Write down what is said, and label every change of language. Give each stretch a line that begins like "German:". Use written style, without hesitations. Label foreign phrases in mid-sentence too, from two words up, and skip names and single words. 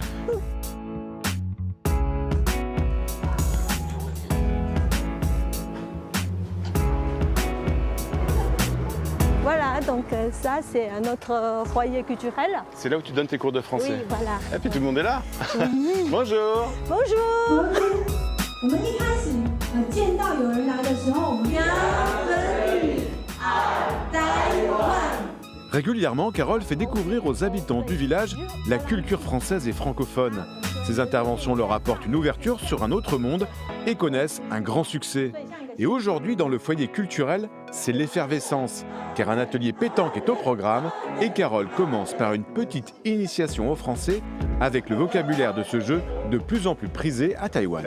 French: Voilà, donc ça c'est notre foyer culturel. C'est là où tu donnes tes cours de français? Oui, voilà. Et puis tout le monde est là. Oui. Bonjour. Bonjour.
Chinese: 我们一开始见到有人来的时候，我们
French: Régulièrement, Carole fait découvrir aux habitants du village la culture française et francophone. Ses interventions leur apportent une ouverture sur un autre monde et connaissent un grand succès. Et aujourd'hui, dans le foyer culturel, c'est l'effervescence, car un atelier pétanque est au programme et Carole commence par une petite initiation au français avec le vocabulaire de ce jeu de plus en plus prisé à Taïwan.